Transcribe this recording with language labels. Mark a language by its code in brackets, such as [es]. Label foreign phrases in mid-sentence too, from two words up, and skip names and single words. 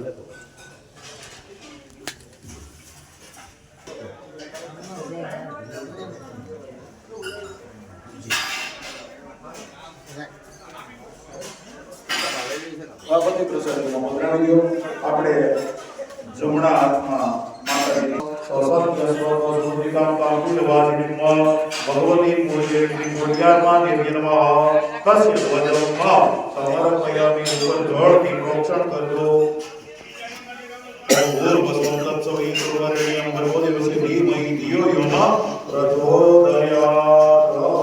[gu] આ બધી પ્રસાદીમાં પધરાવી દો આપણે જમણા હાથમાં માતાજીની સસંત સ્વરૂપ [sa] काकुलवासिनीं भगवती पूज्य श्री कोट्यात्मादेवी नमः तस्य ध्वजं समर्पयामि [gu] જળથી પ્રોક્ષણ કરજો [sa] भूर्भुवस्वं तत्सवितुर्वरेण्यं भर्गो देवस्य धीमहि धियो यो न प्रचोदयात्।